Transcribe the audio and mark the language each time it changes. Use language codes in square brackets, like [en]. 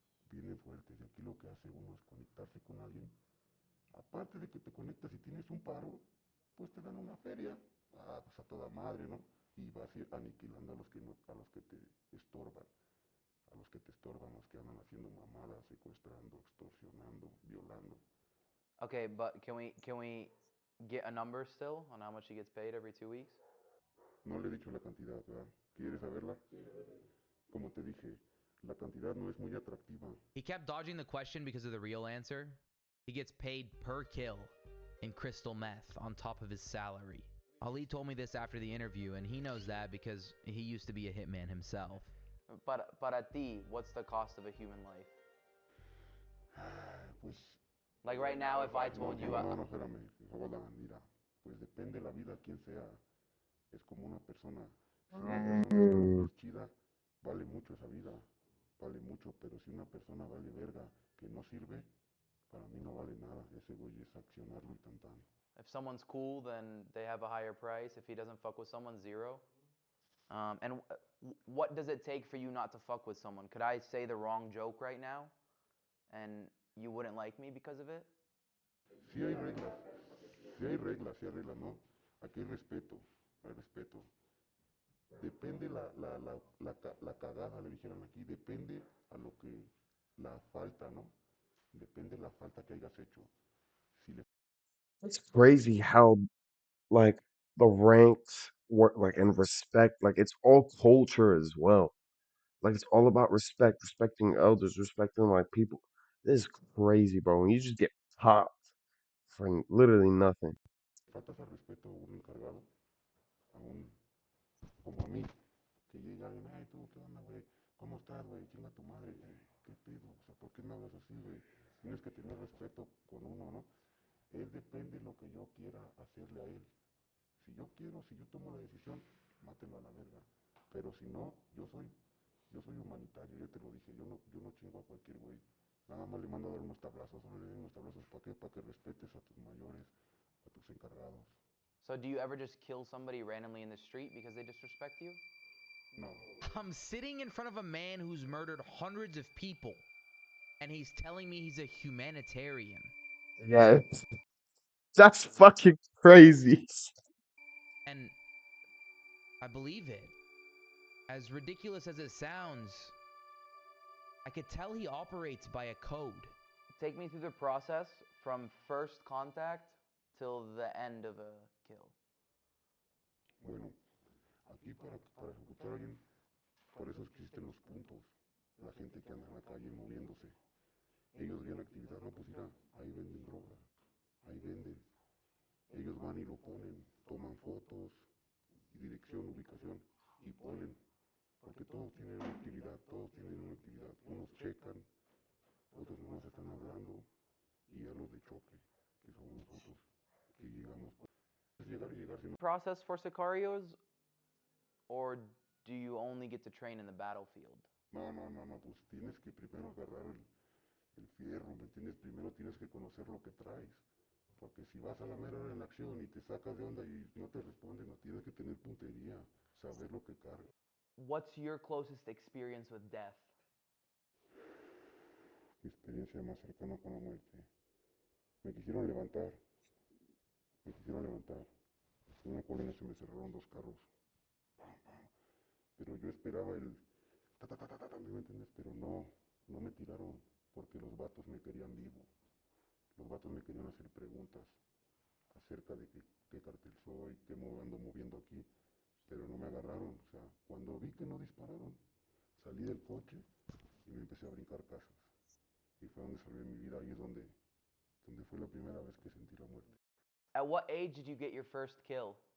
[es] Vienen fuertes y aquí lo que hace uno es conectarse con alguien. Aparte de que te conectas y tienes un paro, pues te dan una feria. Pues a toda madre, ¿no? Y vas a ir aniquilando a los que, no, a los que te estorban, a los que te estorban, los que andan haciendo mamadas, secuestrando, extorsionando, violando. [en] Okay, but can we get a number still on how much he gets paid every 2 weeks? [es] No le he dicho la cantidad, ¿verdad? ¿Quieres saberla? Como te dije, la cantidad no es muy atractiva. [en] He kept dodging the question because of the real answer. He gets paid per kill in crystal meth on top of his salary. Ali told me this after the interview, and he knows that because he used to be a hitman himself. But at ti, what's the cost of a human life? [es] Pues [en] Like right now, if I told you, [es] no, espérame, [en] hold on, [es] mira, pues depende la vida, quién sea, es como una persona, si una persona es chida, vale mucho esa vida, vale mucho, pero si una persona vale verga, que no sirve, para mí no vale nada, ese güey es accionarlo y tan. [en] if someone's cool, then they have a higher price. If he doesn't fuck with someone, zero. And what does it take for you not to fuck with someone? Could I say the wrong joke right now, and you wouldn't like me because of it? [es] Sí hay reglas, ¿no? Aquí hay respeto. Depende la cagada, le dijeron aquí, depende a lo que la falta, ¿no? Depende de la falta que hayas hecho. Si le [en] It's crazy how like the ranks work like and respect, like it's all culture as well. Like it's all about respect, respecting elders, respecting like people. This is crazy, bro. When you just get popped for literally nothing. [es] faltas al respeto a un encargado, a un, como a mí, que llega alguien, ay, tú, ¿qué onda, güey? ¿Cómo estás, güey? Chinga tu madre, ¿qué pedo? O sea, ¿por qué me hablas así, güey? Tienes que tener respeto con uno, ¿no? Es depende de lo que yo quiera hacerle a él. Si yo quiero, si yo tomo la decisión, mátenlo a la verga. Pero si no, yo soy humanitario, ya te lo dije, yo no chingo a cualquier güey. Nada más le mando a dar unos tablazos, solo le doy unos tablazos, ¿para qué? Para que respetes a tus mayores, a tus encargados. [en] So do you ever just kill somebody randomly in the street because they disrespect you? [es] No, [en] I'm sitting in front of a man who's murdered hundreds of people, and he's telling me he's a humanitarian. Yeah, that's fucking crazy. And I believe it. As ridiculous as it sounds, I could tell he operates by a code. Take me through the process from first contact till the end of a kill. [es] bueno, aquí para ejecutar a alguien, por eso existen los puntos. La gente que anda en la calle moviéndose. Ellos ven actividad, no, pues mira, ahí venden droga, ahí venden. Ellos van y lo ponen, toman fotos, dirección, ubicación y ponen. Porque todos tienen una actividad, todos tienen una actividad. Unos checan, otros nomás están hablando y ya los de choque, que somos nosotros, que llegamos. Es llegar y llegar, si no. [en] Process for sicarios, or do you only get to train in the battlefield? [es] No, pues tienes que primero agarrar el fierro, ¿me entiendes? Primero tienes que conocer lo que traes. Porque si vas a la mera hora en la acción y te sacas de onda y no te responden, no tienes que tener puntería, saber lo que cargas. [en] What's your closest experience with death? [es] Mi experiencia más cercana con la muerte. Me quisieron levantar, me quisieron levantar. En una colonia se me cerraron dos carros. Pam, pam. Pero yo esperaba el ¿me entiendes? Pero no me tiraron porque los vatos me querían vivo. Los vatos me querían hacer preguntas acerca de qué cartel soy, qué ando moviendo aquí, pero no me agarraron. O sea, cuando vi que no dispararon, salí del coche y me empecé a brincar casas. Y fue donde salvé mi vida, ahí es donde fue la primera vez que sentí la muerte. [en] At what age did you get your first kill?